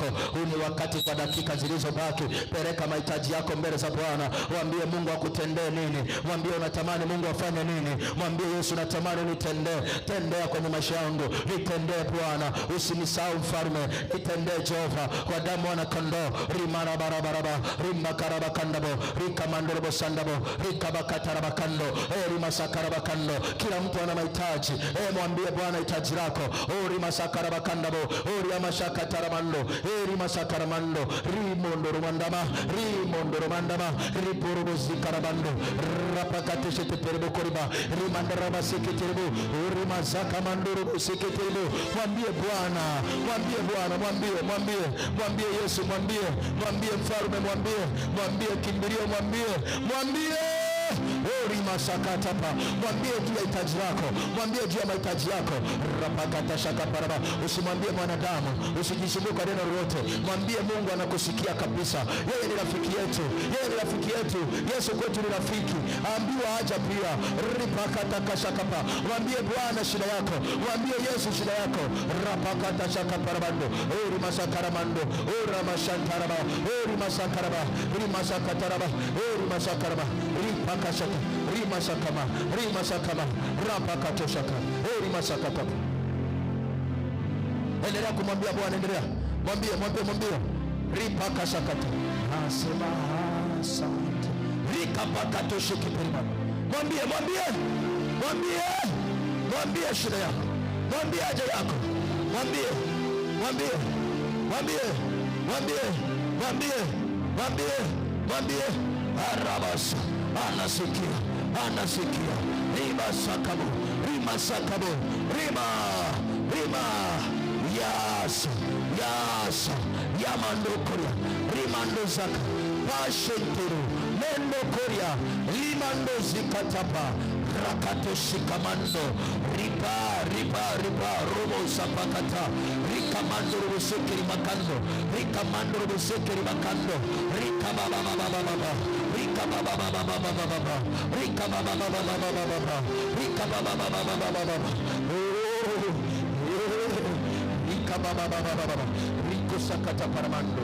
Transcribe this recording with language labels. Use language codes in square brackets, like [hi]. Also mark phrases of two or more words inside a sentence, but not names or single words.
[sw] Huu ni wakati kwa dakika zilizobaki. Peleka mahitaji yako mbele za Bwana. Mwambie Mungu akutendee nini. Mwambie unatamani Mungu afanye nini. Mwambie Yesu, natamani unitendee. Tendea kwenye maisha yangu. Nitendee Bwana. Usinisahau mfalme. Nitendee Jehova. Kwa damu wana kondoo. Rimara barabaraba. Rimakarabakandabo. Rikamandorobo sandabo. Rikabakataraba kando eri masakara bakando. Kila mtu ana mahitaji. Mwambie Bwana hitaji lako. Ori masakara bakandabo ori amashaka taramando eri masakara mando rimondo romandama ripurubu zikarabando rapakateshe teperebo koriba rimandara seketerebo ori masaka mandoro seketerebo. Mwambie Bwana, mwambie Yesu, mwambie mfalme, mwambie kimbilio, mwambie ori masakatapa. Mwambie juu ya hitaji lako, mwambie juu ya mahitaji yako. Rapakatashaka paraba. Usimwambie mwanadamu, usijisumbue kwa neno lolote. Mwambie Mungu anakusikia kabisa. Yeye ni rafiki yetu, Yesu kwetu ni rafiki. Ambiwa haja pia. Ripakatakashakapa. Mwambie Bwana shida yako, mwambie Yesu shida yako. Rapakatashaka parabando ori masakaramando ora mashantaraba ori masakaraba rimasakataraba ori masakaraba ripakashaka rimasakama rapakatoshaka ori masakatapa. Endelea kumwambia Bwana, endelea. Mwambie ripakashakata. Nasema asante. Rikapakatoshiki perima. Mwambie shida yako. Mwambie haja yako. Mwambie. Arabasa. Anasikia. Rimasakabo. Rima. Yes. Yamandokoria. Rimando zaka. Pashenturu. Mendokoria. Limando zikatapa. Rakato shikamando. Ripa. Robo sapakata. Rikamando robo sekeri makando. Rikamando robo sekeri makando. Rikababa. Riko sakata paramando.